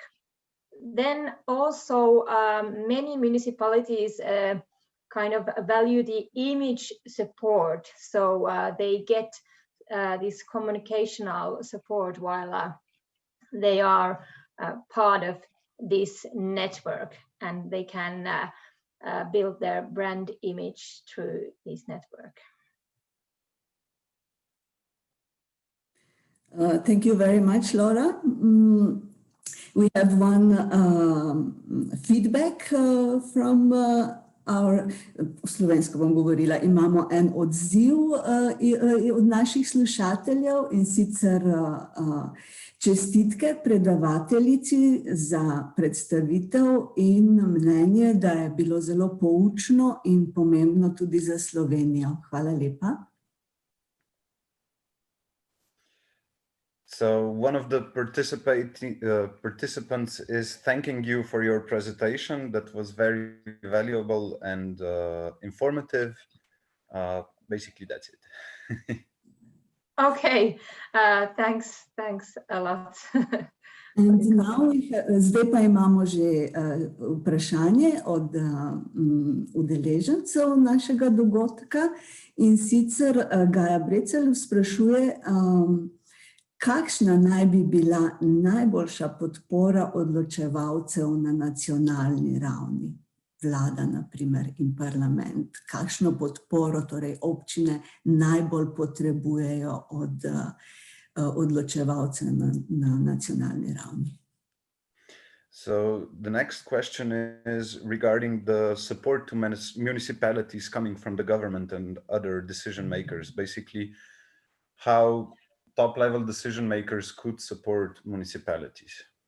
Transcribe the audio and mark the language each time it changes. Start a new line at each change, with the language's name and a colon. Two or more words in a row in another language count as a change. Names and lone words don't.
English: Then also many municipalities kind of value the image support, so they get this communicational support while they are part of this network, and they can build their brand image through this network. Thank you very much, Laura. We have one feedback from our,
Slovenian: slovensko bom govorila, imamo en odziv od naših slušateljev, in sicer čestitke predavateljici za predstavitev in mnenje, da je bilo zelo poučno in pomembno tudi za Slovenijo. Hvala lepa.
English: So one of the participants is thanking you for your presentation. That was very valuable and informative. Basically, that's it. Okay, thanks a lot. And now
Slovenian: zdaj pa imamo že vprašanje od udeležencev našega dogodka, in sicer Gaja Brecelj sprašuje, kakšna naj bi bila najboljša podpora odločevalcev na nacionalni ravni, vlada na primer in parlament, kakšno podporo torej občine najbolj potrebujejo od odločevalcev na nacionalni ravni.
English: So the next question is regarding the support to municipalities coming from the government and other decision makers, basically how top-level decision makers could support municipalities.